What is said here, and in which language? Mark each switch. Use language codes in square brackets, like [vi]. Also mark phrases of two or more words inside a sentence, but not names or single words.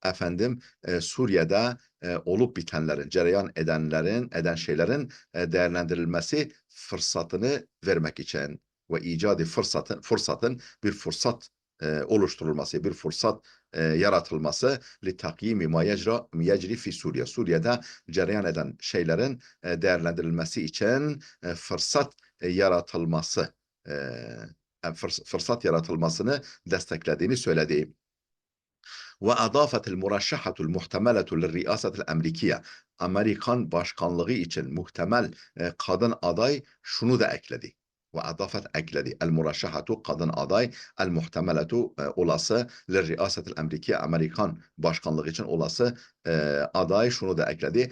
[tr] Suriye'de olup bitenlerin, cereyan eden şeylerin değerlendirilmesi fırsatını vermek için ve icadı fırsatın bir fırsat oluşturulması, bir fırsat yaratılması [ar] لتقييم ما يجري في سوريا. [tr] Suriye'de cereyan eden şeylerin değerlendirilmesi için fırsat yaratılması, fırsat yaratılmasını desteklediğini söyledi. [ar] وأضافت المرشحة المحتملة للرئاسة الأمريكية [tr] Amerikan başkanlığı için muhtemel kadın aday şunu da ekledi. Ve adafet ekledi. [ar] المرشحة [tr] kadın aday [ar] المحتملة [tr] olası [ar] للرئاسة الأمريكية [tr] Amerikan başkanlığı için olası aday şunu da ekledi.